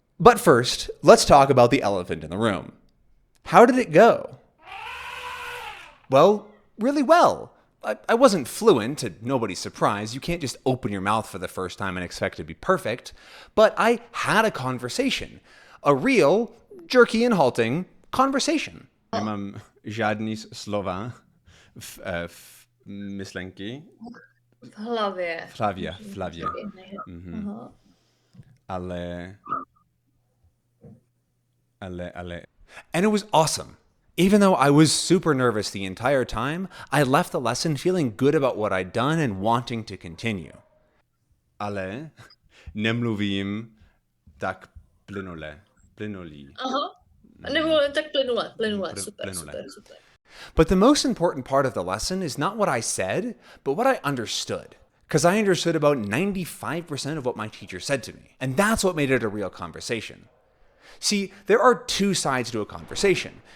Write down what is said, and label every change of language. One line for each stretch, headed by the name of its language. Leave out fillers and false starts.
English: But first, let's talk about the elephant in the room. How did it go? Well, really well. I wasn't fluent, to nobody's surprise. You can't just open your mouth for the first time and expect it to be perfect. But I had a conversation. A real, jerky and halting conversation.
Czech: Nemám žádný slova v myšlenky. V hlavě. V hlavě. Mhm. Ale.
English: And it was awesome. Even though I was super nervous the entire time, I left the lesson feeling good about what I'd done and wanting to continue.
Czech: Ale nemluvím tak plynulý. Nemluvím tak plynule. Super.
English: But the most important part of the lesson is not what I said, but what I understood. Because I understood about 95% of what my teacher said to me. And that's what made it a real conversation. See, there are two sides to a conversation.